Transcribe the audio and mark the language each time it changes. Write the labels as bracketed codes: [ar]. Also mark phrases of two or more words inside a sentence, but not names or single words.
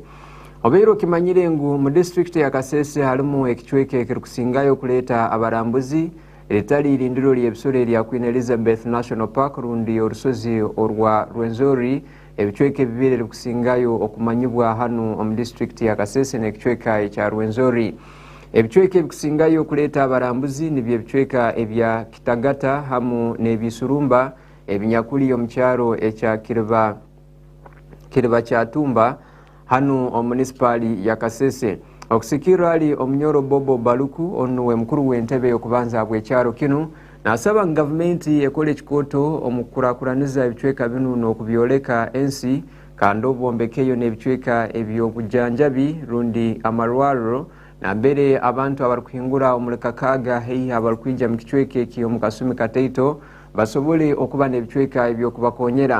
[ttj] Obeiro kimanyire ngu mu district ya Kasese halimu ekichweke ekirikusingayo kuleta abarambuzi Eritali irindiro ly'ebisoro lya Queen Elizabeth National Park rundi orusozi orwa Rwenzori ebichweke bibiri likusingayo okumanyibwa hanu omu district ya Kasese n'ekichweka ekya Rwenzori. Ebichweke bikusingayo kuleta abarambuzi nibyo ebichweka ebya Kitagata hamu n'ebisurumba ebinyakuli omukyaro ekya Kiriba kya Tumba hanu omu municipali ya Kasese. Okusikira ali omunyoro Bobo Baluku onuwe mukuru w'entebe yokubanza bw'ekyaro kino nasaba gavumenti ekole ekikoto omukurakuraniza ebichweka binu n'okubyoleka ensi kandi obwombekeyo n'ebichweka eby'obujjanjabi rundi amalwaliro na mbere abantu abarikuhingura omulekakaga hei abarikwija mu kichweke ekyo mu kasumi kateito basobole okuba n'ebicweka eby'okubakonyera.